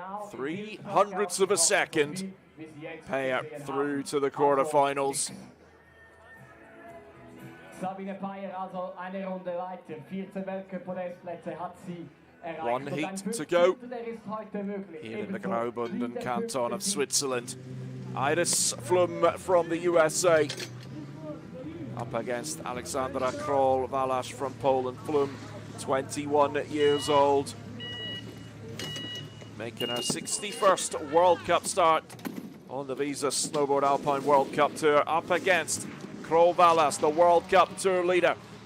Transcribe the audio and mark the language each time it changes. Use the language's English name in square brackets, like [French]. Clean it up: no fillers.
[English] Three hundredths of a second. Peyer through to the quarterfinals. [German] Sabine Peyer also eine Runde weiter. 14 Weltcup-Podestplätze hat sie erreicht. [English] One heat to go here in the Graubünden canton of Switzerland. Iris Flum from the USA up against Alexandra Kroll-Walasz from Poland. Flum, 21 years old, making her 61st World Cup start on the Visa Snowboard Alpine World Cup Tour, up against Kroll-Walasz, the World Cup Tour leader.